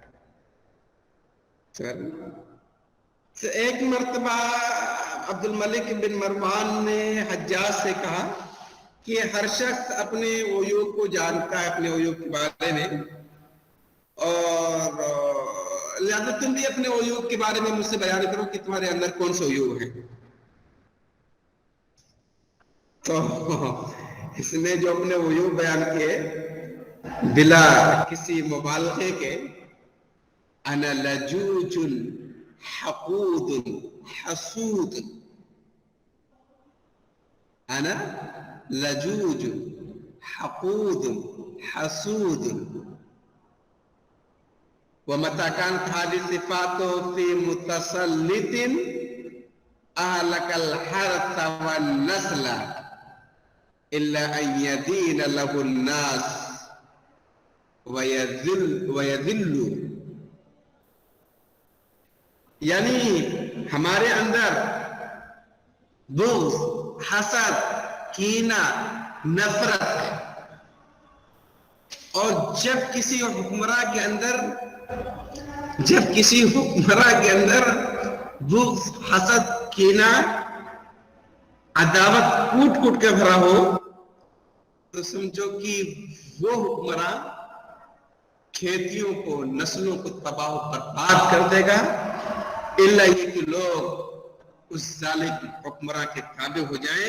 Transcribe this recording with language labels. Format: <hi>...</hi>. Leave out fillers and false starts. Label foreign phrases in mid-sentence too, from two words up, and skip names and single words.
<ur>تو ایک مرتبہ عبدالملک بن مروان نے حجاج سے کہا کہ ہر شخص اپنے عیوب کو جانتا ہے، اپنے عیوب کے بارے میں، اور لہٰذا تم بھی اپنے عیوب کے بارے میں مجھ سے بیان کرو کہ تمہارے اندر کون سے عیوب ہیں. تو اس نے جو اپنے عیوب بیان کیے بلا کسی مبالغے کے,</ur> <ar>أنا لجوجٌ حقودٌ حسودٌ, أنا لجوجٌ حقودٌ حسودٌ وما كان خالي صفاتٍ في متسلطٍ أهلك الحرث والنسل إلا أن يدين له الناس ويذل.</ar> <ur>یعنی ہمارے اندر بغض، حسد، کینہ، نفرت، اور جب کسی حکمران کے اندر بغض، حسد، کینہ، عداوت کوٹ کوٹ کے بھرا ہو، تو سمجھو کہ وہ حکمران کھیتیوں کو، نسلوں کو تباہ برباد کر دے گا، الا یہ کہ لوگ اس ظالم حکمران کے تابع ہو جائیں.</ur>